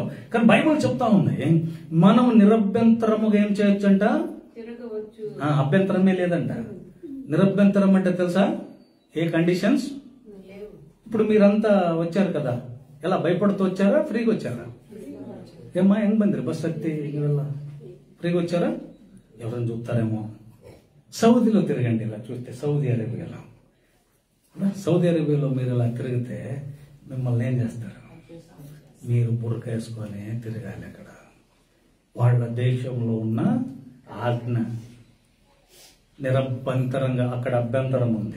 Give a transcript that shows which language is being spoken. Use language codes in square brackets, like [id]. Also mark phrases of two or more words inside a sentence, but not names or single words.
[te] కానీ బైబుల్ చెప్తా ఉంది మనం నిరభ్యంతరముగా ఏం చేయొచ్చు అంట, అభ్యంతరమే లేదంట. నిరభ్యంతరం అంటే తెలుసా? ఏ కండిషన్స్? ఇప్పుడు మీరంతా వచ్చారు కదా, ఎలా భయపడుతూ వచ్చారా, ఫ్రీగా వచ్చారా? ఏమ్మా [kn] ಹೆಂಗ್ ಬಂದ್ರಿ బస్ ಹತ್ತಿ [te] ఇవెಲ್ಲ ఫ్రీగా వచ్చారా? ఎవరైనా చూస్తారేమో. సౌదీలో తిరగండి, ఇలా చూస్తే సౌదీ అరేబియాలో, సౌదీ అరేబియాలో మీరు ఇలా తిరిగితే మిమ్మల్ని ఏం చేస్తారు? మీరు బురక వేసుకొని తిరగాలి. అక్కడ వాళ్ళ దేశంలో ఉన్న ఆజ్ఞ నిరభ్యంతరంగా, అక్కడ అభ్యంతరం ఉంది.